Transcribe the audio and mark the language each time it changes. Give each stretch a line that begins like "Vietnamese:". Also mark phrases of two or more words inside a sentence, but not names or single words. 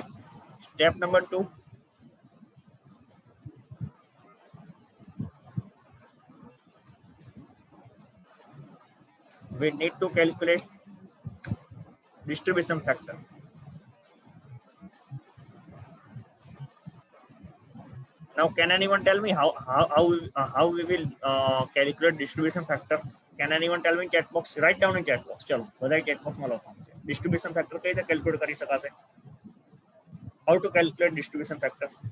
English: Step number two, we need to calculate distribution factor. Now, can anyone tell me how we will calculate distribution factor? Can anyone tell me in chat box? Write down in chat box.
Hindi: चलो बताइए
English: chat box
Gujarati: में लखो
English: distribution factor
Gujarati: કઈ રીતે calculate કરી શકાશે?
English: How to calculate distribution factor?